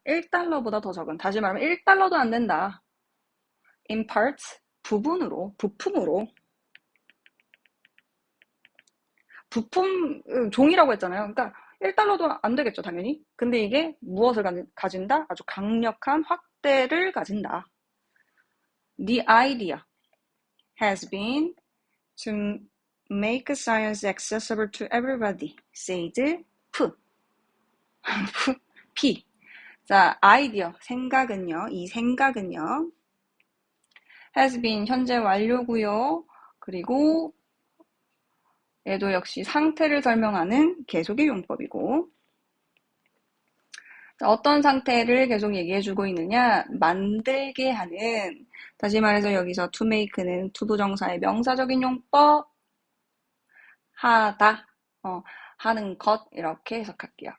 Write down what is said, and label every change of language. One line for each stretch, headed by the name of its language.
Korean: 1달러보다 더 적은. 다시 말하면 1달러도 안 된다.
English: in parts
Korean: 부품으로 부품 종이라고 했잖아요. 그러니까 1달러도 안 되겠죠, 당연히. 근데 이게 무엇을 가진다? 아주 강력한 확대를 가진다.
English: The idea has been make science accessible to everybody, said P. P.
Korean: 자, 아이디어, 생각은요, 이 생각은요,
English: has been
Korean: 현재 완료고요. 그리고 얘도 역시 상태를 설명하는 계속의 용법이고, 자, 어떤 상태를 계속 얘기해주고 있느냐, 만들게 하는, 다시 말해서 여기서
English: to make
Korean: 는 to 부정사의 명사적인 용법, 하다, 하는 것, 이렇게 해석할게요.